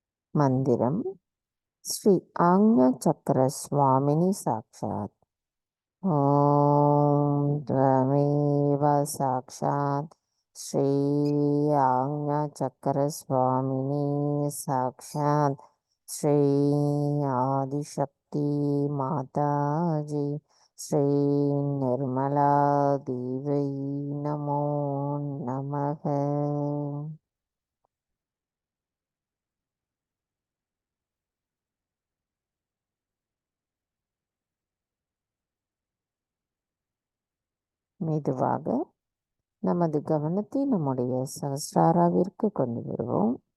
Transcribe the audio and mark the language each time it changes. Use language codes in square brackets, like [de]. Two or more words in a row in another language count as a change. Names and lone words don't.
[ta] மந்திரம் [sa] श्री आज्ञा चक्र स्वामिनी साक्षात्. ॐ त्वमेव साक्षात् श्री आज्ञाचक्रस्वामिनी साक्षात् श्री आदिशक्ति माताजी श्री निर्मला देवी नमो नमः. [ta] மெதுவாக நமது கவனத்தை நம்முடைய சகஸ்ராராவிற்கு கொண்டு வருவோம்.